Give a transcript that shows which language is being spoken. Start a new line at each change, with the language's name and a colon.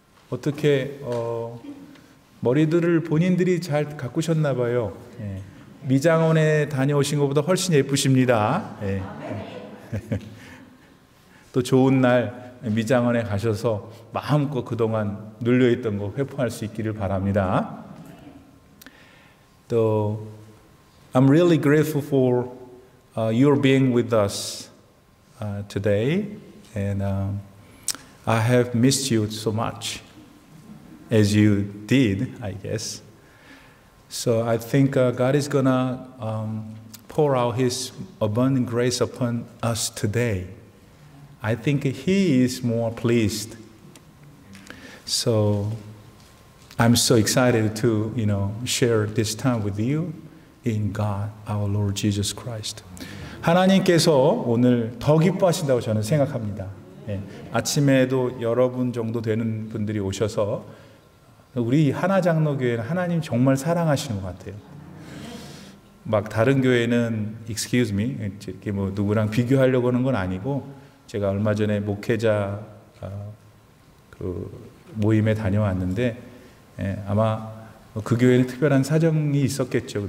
Korean: 어떻게 머리들을 본인들이 잘 가꾸셨나 봐요. 미장원에 다녀오신 것보다 훨씬 예쁘십니다. 또 좋은 날 미장원에 가셔서 마음껏 그동안 눌려있던 거 회포할 수 있기를 바랍니다. 또
English: I'm really grateful for your being with us today, and I have missed you so much, as you did, I guess. So I think God is gonna pour out His abundant grace upon us today. I think He is more pleased. So I'm so excited to, share this time with you in God, our Lord Jesus Christ.
Korean: 하나님께서 오늘 더 기뻐하신다고 저는 생각합니다. 아침에도 여러분 정도 되는 분들이 오셔서 우리 하나장로교회는 하나님 정말 사랑하시는 것 같아요. 막 다른 교회는
English: excuse me,
Korean: 이렇게 뭐 누구랑 비교하려고 하는 건 아니고, 제가 얼마 전에 목회자 그 모임에 다녀왔는데 아마 그 교회는 특별한 사정이 있었겠죠.